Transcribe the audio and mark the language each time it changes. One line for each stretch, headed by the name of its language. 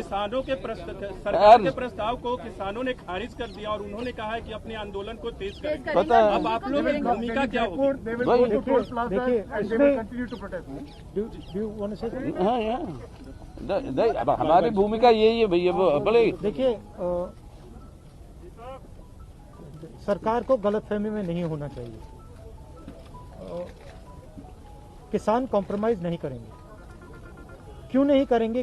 Hindi: किसानों के सरकार के प्रस्ताव को किसानों ने खारिज कर दिया और उन्होंने कहा है कि अपने आंदोलन को तेज करेंगे। पता है। अब आप लोगों की भूमिका क्या होगी?
English: They will go to toll plaza
Hindi: देखिए,
English: and they will continue to protest. Do you want to say something?
Hindi: हाँ, अब हमारी भूमिका यही है भैया, बोले देखिए, सरकार को गलतफहमी में नहीं होना चाहिए। किसान कॉम्प्रोमाइज नहीं करेंगे। क्यों नहीं करेंगे?